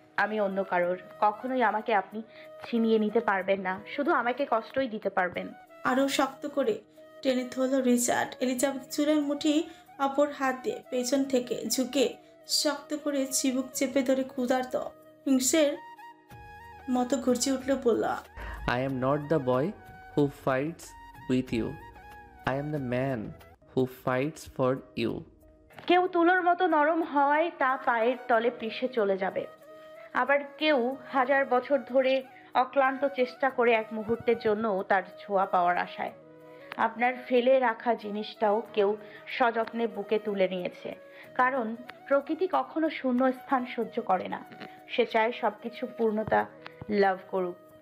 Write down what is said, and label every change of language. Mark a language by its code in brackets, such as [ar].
[bn] আমি অন্য কারোর, কখনোই আমাকে আপনি ছিনিয়ে নিতে পারবেন না, শুধু আমাকে কষ্টই দিতে পারবেন। আরো শক্ত করে টেনে ধরল রিচার্ড। এলিজাবেথ চুলের মুঠি অপর হাত দিয়ে পেছন থেকে ঝুঁকে শক্ত করে চিবুক চেপে ধরে ক্ষুধার্ত হিংসের মতো গর্জে উঠল, বলল, [en] I am not the boy who fights with you. I am the man who fights for you. [bn] কেউ তুলোর মতো নরম হওয়ায় তা পায়ের তলে পিষে চলে যাবে, আবার কেউ 1000 বছর ধরে অক্লান্ত চেষ্টা করে এক মুহূর্তের জন্য তার ছোঁয়া পাওয়ার আশায়। আপনার ফেলে রাখা জিনিসটাও কেউ সযত্নে বুকে তুলে নিয়েছে, কারণ প্রকৃতি কখনো শূন্য স্থান সহ্য করে না, সে চায় সবকিছু পূর্ণতা লাভ করুক।